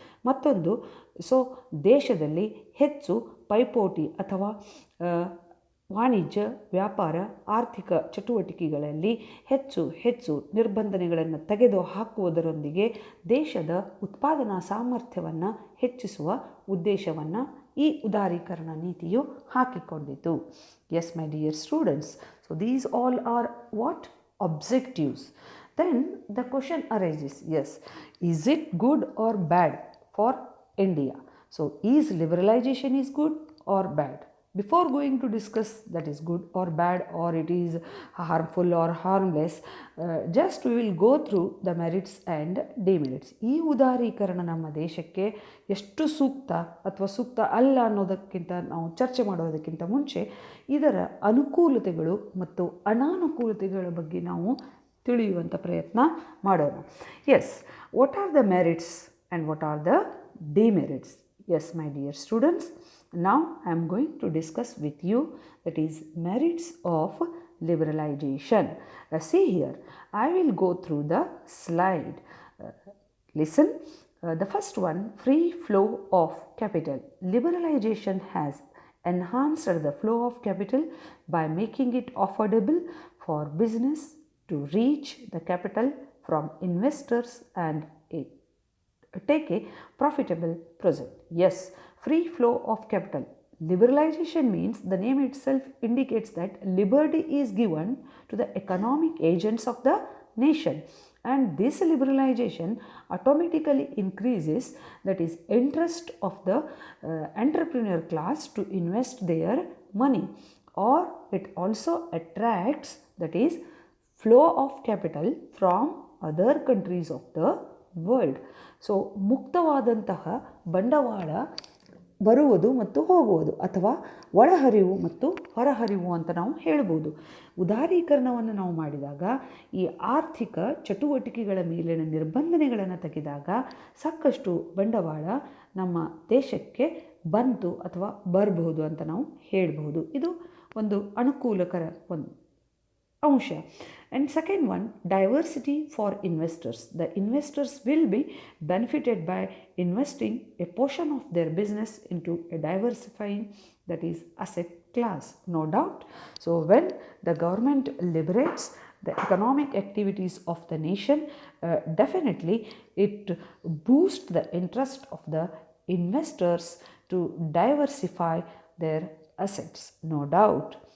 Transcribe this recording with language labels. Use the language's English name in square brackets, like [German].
[Kannada] ಮತ್ತೊಂದು, ದೇಶದಲ್ಲಿ ಹೆಚ್ಚು ಪೈಪೋಟಿ ಅಥವಾ ವಾಣಿಜ್ಯ, ವ್ಯಾಪಾರ, ಆರ್ಥಿಕ ಚಟುವಟಿಕೆಗಳಲ್ಲಿ ಹೆಚ್ಚು ನಿರ್ಬಂಧನೆಗಳನ್ನು ತೆಗೆದು ಹಾಕುವುದರೊಂದಿಗೆ ದೇಶದ ಉತ್ಪಾದನಾ ಸಾಮರ್ಥ್ಯವನ್ನು ಹೆಚ್ಚಿಸುವ ಉದ್ದೇಶವನ್ನು ಈ ಉದಾರೀಕರಣ ನೀತಿಯು ಹಾಕಿಕೊಂಡಿತು. [English] Yes my dear students, so these all are what objectives. Then the question arises, yes, is it good or bad for India? So is liberalization is good or bad? Before going to discuss that is good or bad or it is harmful or harmless, just we will go through the merits and demerits. [Kannada] ಈ ಉದಾರೀಕರಣ ನಮ್ಮ ದೇಶಕ್ಕೆ ಎಷ್ಟು ಸೂಕ್ತ ಅಥವಾ ಸೂಕ್ತ ಅಲ್ಲ ಅನ್ನೋದಕ್ಕಿಂತ ನಾವು ಚರ್ಚೆ ಮಾಡೋದಕ್ಕಿಂತ ಮುಂಚೆ ಇದರ ಅನುಕೂಲತೆಗಳು ಮತ್ತು ಅನಾನುಕೂಲತೆಗಳ ಬಗ್ಗೆ ನಾವು ತಿಳಿಯುವಂಥ ಪ್ರಯತ್ನ ಮಾಡೋಣ. [English] Yes, what are the merits and what are the demerits? Yes, my dear students, now I am going to discuss with you that is merits of liberalization. See here, I will go through the slide. Listen, the first one, free flow of capital. Liberalization has enhanced the flow of capital by making it affordable for business to reach the capital from investors and take a profitable project. Yes, free flow of capital. Liberalization means the name itself indicates that liberty is given to the economic agents of the nation, and this liberalization automatically increases, that is interest of the entrepreneur class to invest their money, or it also attracts, that is flow of capital from other countries of the world. [Kannada] So ಮುಕ್ತವಾದಂತಹ ಬಂಡವಾಳ ಬರುವುದು ಮತ್ತು ಹೋಗುವುದು ಅಥವಾ ಒಳಹರಿವು ಮತ್ತು ಹೊರಹರಿವು ಅಂತ ನಾವು ಹೇಳ್ಬೋದು. ಉದಾರೀಕರಣವನ್ನು ನಾವು ಮಾಡಿದಾಗ ಈ ಆರ್ಥಿಕ ಚಟುವಟಿಕೆಗಳ ಮೇಲಿನ ನಿರ್ಬಂಧನೆಗಳನ್ನು ತೆಗೆದಾಗ ಸಾಕಷ್ಟು ಬಂಡವಾಳ ನಮ್ಮ ದೇಶಕ್ಕೆ ಬಂತು ಅಥವಾ ಬರಬಹುದು ಅಂತ ನಾವು ಹೇಳ್ಬೋದು. ಇದು ಒಂದು ಅನುಕೂಲಕರ ಒಂದು ಅಂಶ. [English] And second one, diversity for investors. The investors will be benefited by investing a portion of their business into a diversifying, that is asset class, no doubt. So when the government liberates the economic activities of the nation, definitely it boosts the interest of the investors to diversify their assets, no doubt.